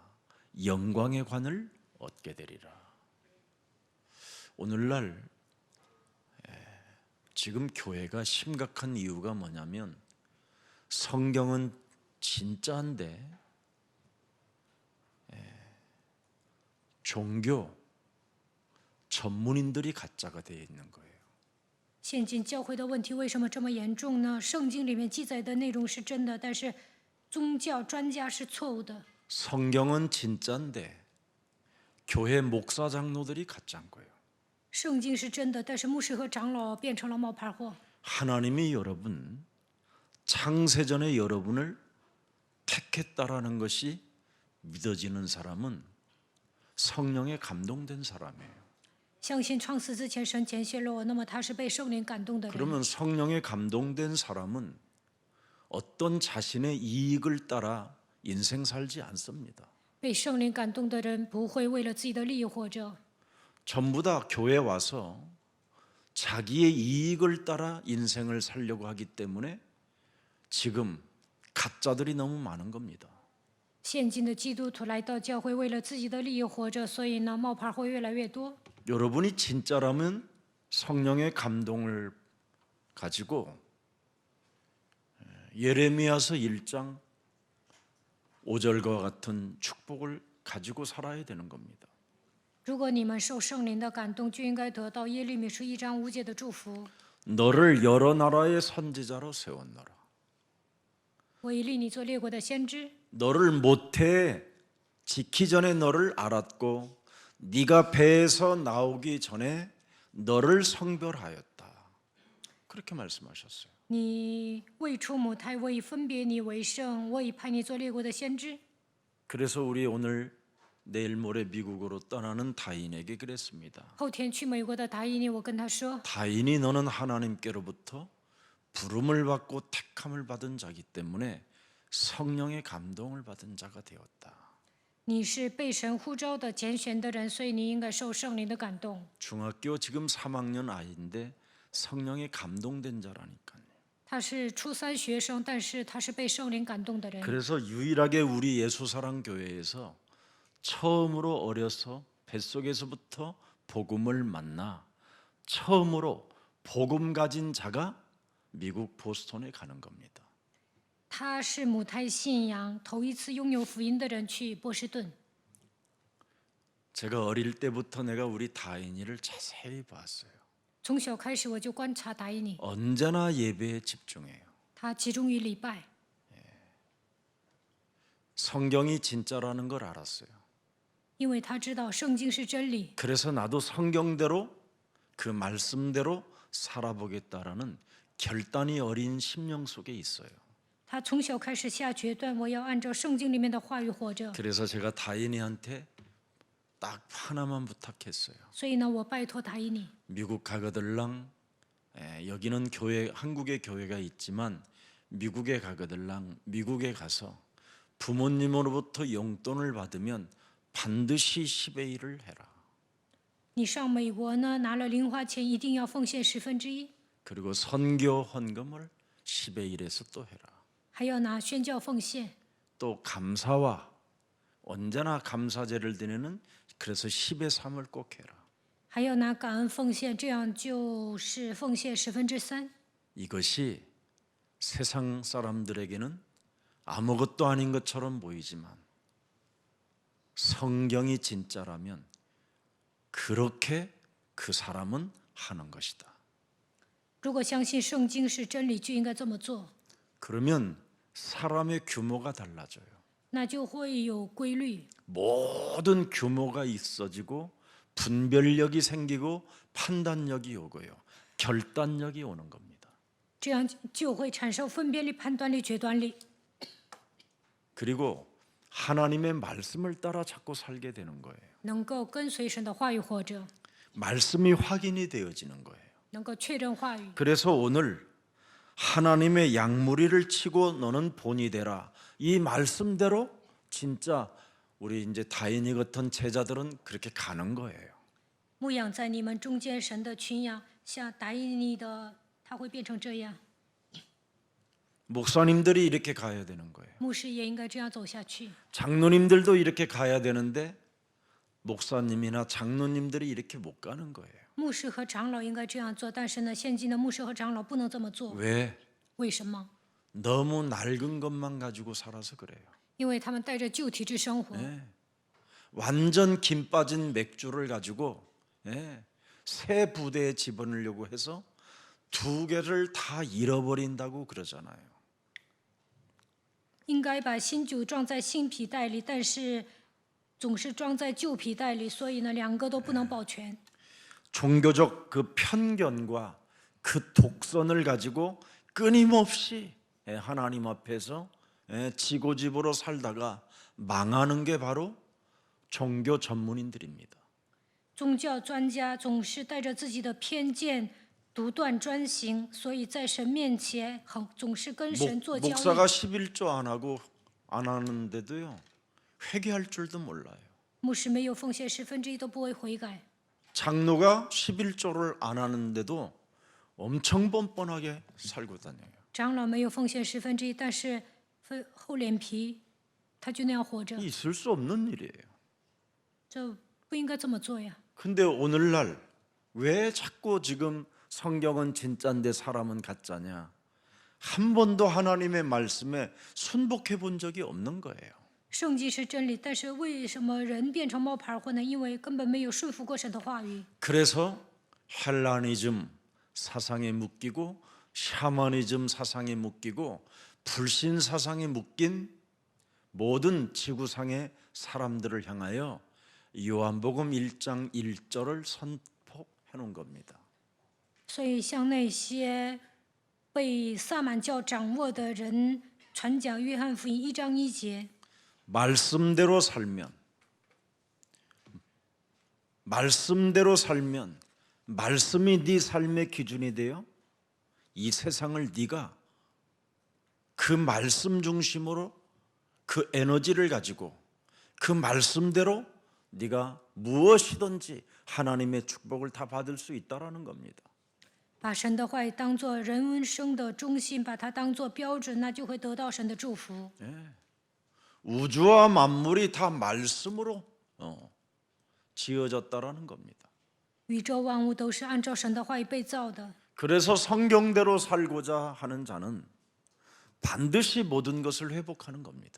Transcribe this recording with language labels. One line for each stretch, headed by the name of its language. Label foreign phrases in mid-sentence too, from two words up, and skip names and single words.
Korean: 영광의 관을 얻게 되리라. 오늘날 지금 교회가 심각한 이유가 뭐냐면 성경은 진짜인데 종교 전문인들이 가짜가 되어 있는 거예요.
Chinese: 现今教会的问题为什么这么严重呢？圣经里面记载的内容是真的，但是宗教专家是错误的。
Korean: 성경은 진짜인데 교회 목사 장로들이 가짜인 거예요.
Chinese: 圣经是真的，但是牧师和长老变成了冒牌货。
Korean: 하나님이 여러분 창세전에 여러분을 택했다라는 것이 믿어지는 사람은 성령에 감동된 사람이에요.
Chinese: 相信创世之前神拣选了我，那么他是被圣灵感动的人。
Korean: 그러면 성령에 감동된 사람은 어떤 자신의 이익을 따라 인생 살지 않습니다.
Chinese: 被圣灵感动的人不会为了自己的利益活着，
Korean: 전부 다 교회 와서 자기의 이익을 따라 인생을 살려고 하기 때문에 지금 가짜들이 너무 많은 겁니다.
Chinese: 现今的基督徒来到教会，为了自己的利益活着，所以呢，冒牌货越来越多。
Korean: 여러분이 진짜라면 성령의 감동을 가지고 예레미야서 1장 5절과 같은 축복을 가지고 살아야 되는 겁니다.
Chinese: 如果你们受圣灵的感动，就应该得到耶利米书1章5节的祝福。
Korean: 너를 여러 나라의 선지자로 세웠노라.
Chinese: 我已立你做列国的先知，
Korean: 너를 모태에 지기 전에 너를 알았고 네가 배에서 나오기 전에 너를 성별하였다. 그렇게 말씀하셨어요.
Chinese: 你未出母胎，我已分别你为圣，我已派你做列国的先知。
Korean: 그래서 우리 오늘 내일 모레 미국으로 떠나는 다인에게 그랬습니다.
Chinese: 后天去美国的达伊尼，我跟他说，
Korean: 다인이 너는 하나님께로부터 부름을 받고 택함을 받은 자기 때문에 성령의 감동을 받은 자가 되었다.
Chinese: 你是被神呼召的拣选的人，所以你应该受圣灵的感动。
Korean: 중학교 지금 3학년 아이인데 성령에 감동된 자라니까요.
Chinese: 他是初三学生，但是他是被圣灵感动的人。
Korean: 그래서 유일하게 우리 예수사랑 교회에서 처음으로 어려서 뱃속에서부터 복음을 만나 처음으로 복음 가진 자가 미국 보스턴에 가는 겁니다.
Chinese: 他是母胎信仰头一次拥有福音的人去波士顿。
Korean: 제가 어릴 때부터 내가 우리 다인이를 자세히 봤어요.
Chinese: 从小开始我就观察达伊尼，
Korean: 언제나 예배에 집중해요.
Chinese: 他集中于礼拜。
Korean: 성경이 진짜라는 걸 알았어요.
Chinese: 因为他知道圣经是真理，
Korean: 그래서 나도 성경대로 그 말씀대로 살아보겠다라는 결단이 어린 심령 속에 있어요.
Chinese: 他从小开始下决断，我要按照圣经里面的话语活着。
Korean: 그래서 제가 다인이한테 딱 하나만 부탁했어요.
Chinese: 所以呢，我拜托 다인이
Korean: 미국 가거들랑 여기는 교회 한국에 교회가 있지만 미국에 가거들랑 미국에 가서 부모님으로부터 용돈을 받으면 반드시 10의 1을 해라.
Chinese: 你上美国呢，拿了零花钱一定要奉献1/10，
Korean: 그리고 선교 헌금을 10의 1에서 또 해라.
Chinese: 还要拿宣教奉献，
Korean: 또 감사와 언제나 감사제를 드리는 그래서 10의 3을 꼭 해라.
Chinese: 还要拿感恩奉献，这样就是奉献3/10。
Korean: 이것이 세상 사람들에게는 아무것도 아닌 것처럼 보이지만 성경이 진짜라면 그렇게 그 사람은 하는 것이다.
Chinese: 如果相信圣经是真理，就应该这么做，
Korean: 그러면 사람의 규모가 달라져요.
Chinese: 那就会有规律，
Korean: 모든 규모가 있어지고 분별력이 생기고 판단력이 오고요. 결단력이 오는 겁니다.
Chinese: 这样就会产生分辨力、判断力、决断力。
Korean: 그리고 하나님의 말씀을 따라 자꾸 살게 되는 거예요.
Chinese: 能够跟随神的话语活着，
Korean: 말씀이 확인이 되어지는 거예요.
Chinese: 能够确认话语。
Korean: 그래서 오늘 하나님의 양무리를 치고 너는 본이 되라. 이 말씀대로 진짜 우리 이제 다인이 같은 제자들은 그렇게 가는 거예요.
Chinese: 牧养在你们中间，神的群羊像答应你的，他会变成这样。
Korean: 목사님들이 이렇게 가야 되는 거예요.
Chinese: 牧师也应该这样走下去，
Korean: 장로님들도 이렇게 가야 되는데 목사님이나 장로님들이 이렇게 못 가는 거예요.
Chinese: 牧师和长老应该这样做，但是呢，现今的牧师和长老不能这么做。
Korean: 왜?
Chinese: 为什么？
Korean: 너무 낡은 것만 가지고 살아서 그래요.
Chinese: 因为他们带着旧体制生活，
Korean: 완전 김 빠진 맥주를 가지고 새 부대에 집어넣으려고 해서 2개를 다 잃어버린다고 그러잖아요.
Chinese: 应该把新酒装在新皮袋里，但是总是装在旧皮袋里，所以呢，两个都不能保全。
Korean: 종교적 그 편견과 그 독선을 가지고 끊임없이 하나님 앞에서 지고집으로 살다가 망하는 게 바로 종교 전문인들입니다.
Chinese: 宗教专家总是带着自己的偏见，独断专行，所以在神面前总是跟神做交易。
Korean: 목사가 11조 안 하는데도요. 회개할 줄도 몰라요.
Chinese: 牧师没有奉献1/10都不会悔改，
Korean: 장로가 11조를 안 하는데도 엄청 뻔뻔하게 살고 다녀요.
Chinese: 长老没有奉献1/10，但是厚脸皮，他就那样活着，
Korean: 있을 수 없는 일이에요.
Chinese: 这不应该这么做呀。
Korean: 근데 오늘날 왜 자꾸 지금 성경은 진짜인데 사람은 가짜냐? 한 번도 하나님의 말씀에 순복해 본 적이 없는 거예요.
Chinese: 圣经是真理，但是为什么人变成冒牌货呢？因为根本没有顺服过神的话语。
Korean: 그래서 헬라니즘 사상에 묶이고 샤머니즘 사상에 묶이고 불신 사상에 묶인 모든 지구상의 사람들을 향하여 요한복음 1장 1절을 선포해 놓은 겁니다.
Chinese: 所以向那些被萨满教掌握的人传讲约翰福音1章1节，
Korean: 말씀대로 살면 말씀이 네 삶의 기준이 되어 이 세상을 네가 그 말씀 중심으로 그 에너지를 가지고 그 말씀대로 네가 무엇이든지 하나님의 축복을 다 받을 수 있다라는 겁니다.
Chinese: 把神的话语当作人生的中心，把它当作标准，那就会得到神的祝福。
Korean: 우주와 만물이 다 말씀으로 지어졌다라는 겁니다.
Chinese: 宇宙万物都是按照神的话语被造的，
Korean: 그래서 성경대로 살고자 하는 자는 반드시 모든 것을 회복하는 겁니다.